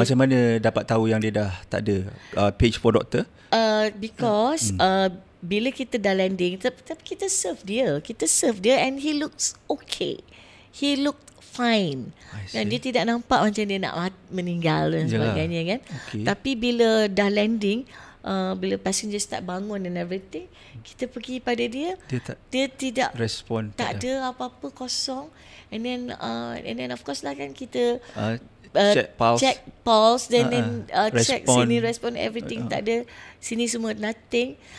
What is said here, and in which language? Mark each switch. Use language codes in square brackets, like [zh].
[ms] Macam mana dapat tahu yang dia dah tak ada page for doctor? [en] Because [ms] bila kita dah [en] landing, kita serve dia and he looks okay. He looked fine. [ms] Dan dia tidak nampak macam dia nak meninggal dan sebagainya kan. Tapi bila dah landing, bila passenger start bangun [en] and everything, [ms] kita pergi pada dia tidak respon, tak ada apa-apa, kosong. [en] And then of course lah kan kita check pulse, then check sini, respond everything, [ms] tak ada, sini semua [en] nothing.